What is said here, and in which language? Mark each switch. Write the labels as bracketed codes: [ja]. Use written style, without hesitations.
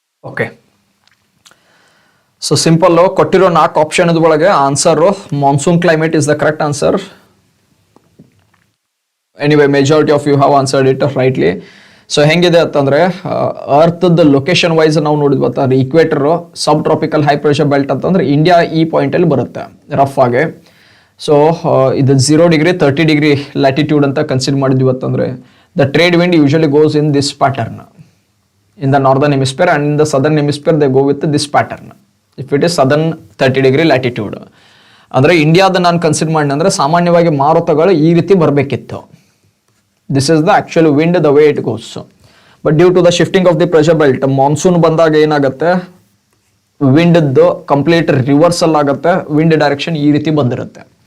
[en] okay, so simple [kn] ಕೊಟ್ಟಿರೋ 4 option ಒಳಗೆ [en] Answer monsoon climate is the correct answer. Anyway majority of you have answered it rightly. [kn] So ಹೆಂಗಿದೆ ಅಂತಂದ್ರೆ ಅರ್ತ್ದ location wise ನಾವು ನೋಡಿದ್ವಿ ಅಂತಂದ್ರೆ equator ಸಬ್ tropical high pressure belt ಅಂತಂದ್ರೆ India ಈ point ಅಲ್ಲಿ ಬರುತ್ತೆ ರಫ್ ಆಗಿ. ಸೊ ಇದು 0 ಡಿಗ್ರಿ 30 ಡಿಗ್ರಿ ಲ್ಯಾಟಿಟ್ಯೂಡ್ ಅಂತ ಕನ್ಸಿಡರ್ ಮಾಡಿದ್ವಿ ಅಂತಂದ್ರೆ [en] The trade wind usually goes in this pattern in the northern hemisphere, and in the southern hemisphere they go with this pattern if it is southern 30 degree latitude. [kn] ಅಂದ್ರೆ ಇಂಡಿಯಾದ ನಾನು consider ಮಾಡಿ ಅಂದ್ರೆ ಸಾಮಾನ್ಯವಾಗಿ ಮಾರುತಗಳು ಈ ರೀತಿ ಬರಬೇಕಿತ್ತು. [en] This is the actual wind the way it goes. But due to the shifting of the pressure belt [kn] monsoon ಬಂದಾಗ ಏನಾಗುತ್ತೆ, ವಿಂಡ್ ಕಂಪ್ಲೀಟ್ ರಿವರ್ಸಲ್ ಆಗುತ್ತೆ, ವಿಂಡ್ ಡೈರೆಕ್ಷನ್ ಈ ರೀತಿ ಬಂದಿರುತ್ತೆ.